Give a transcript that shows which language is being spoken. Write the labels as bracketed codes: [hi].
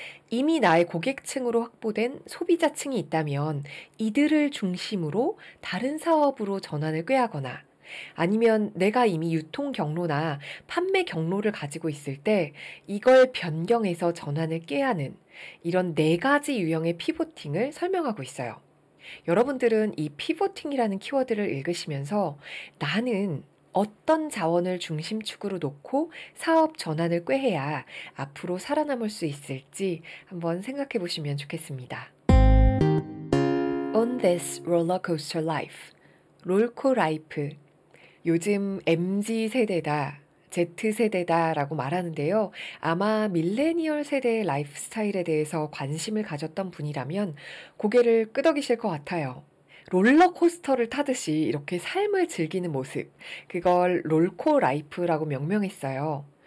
[ko] 이미 나의 고객층으로 확보된 소비자층이 있다면 이들을 중심으로 다른 사업으로 전환을 꾀하거나 아니면 내가 이미 유통 경로나 판매 경로를 가지고 있을 때 이걸 변경해서 전환을 꾀하는 이런 네 가지 유형의 피보팅을 설명하고 있어요. 여러분들은 이 피보팅이라는 키워드를 읽으시면서 나는 어떤 자원을 중심축으로 놓고 사업 전환을 꾀해야 앞으로 살아남을 수 있을지 한번 생각해 보시면 좋겠습니다. [en] On this roller coaster life. [ko] 롤코 라이프. 요즘 MZ 세대다, Z 세대다라고 말하는데요. 아마 밀레니얼 세대의 라이프 스타일에 대해서 관심을 가졌던 분이라면 고개를 끄덕이실 것 같아요. 롤러코스터를 타듯이 이렇게 삶을 즐기는 모습, 그걸 롤코 라이프라고 명명했어요.